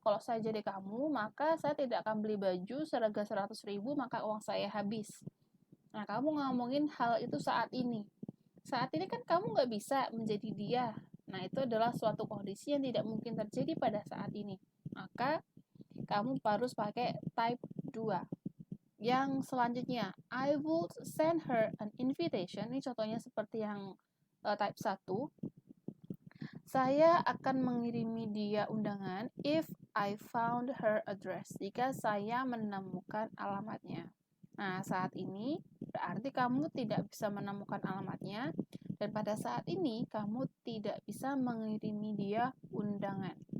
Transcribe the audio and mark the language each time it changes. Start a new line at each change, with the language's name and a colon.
Indonesian: Kalau saya jadi kamu, maka saya tidak akan beli baju seharga 100.000, maka uang saya habis. Nah, kamu ngomongin hal itu saat ini. Saat ini kan kamu nggak bisa menjadi dia. Nah, itu adalah suatu kondisi yang tidak mungkin terjadi pada saat ini. Maka, kamu harus pakai type 2. Yang selanjutnya,
English: I would send her an invitation.
Indonesian: Ini contohnya seperti yang type 1. Saya akan mengirimi dia undangan
English: if I found her address,
Indonesian: jika saya menemukan alamatnya. Nah, saat ini berarti kamu tidak bisa menemukan alamatnya, dan pada saat ini kamu tidak bisa mengirimi dia undangan.